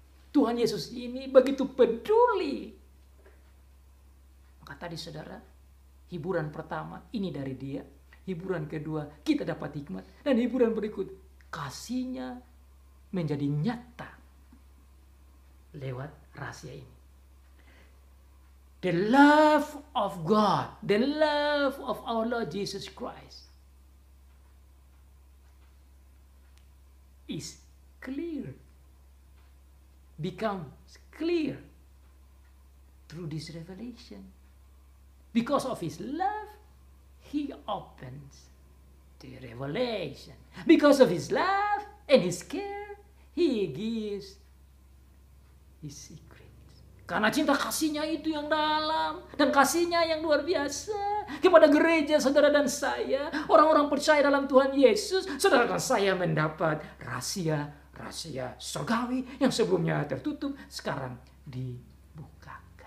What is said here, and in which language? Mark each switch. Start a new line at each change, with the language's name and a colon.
Indonesian: Tuhan Yesus ini begitu peduli. Maka tadi saudara, hiburan pertama ini dari dia. Hiburan kedua, kita dapat hikmat. Dan hiburan berikut, kasihnya menjadi nyata lewat rahasia ini.
English: The love of God, the love of our Lord Jesus Christ is clear, becomes clear through this revelation. Because of his love, he opens the revelation. Because of his love and his care, he gives his secrets.
Indonesian: Karena cinta kasihnya itu yang dalam dan kasihnya yang luar biasa kepada gereja saudara dan saya, orang-orang percaya dalam Tuhan Yesus, saudara dan saya mendapat rahasia surgawi yang sebelumnya tertutup sekarang dibukakan.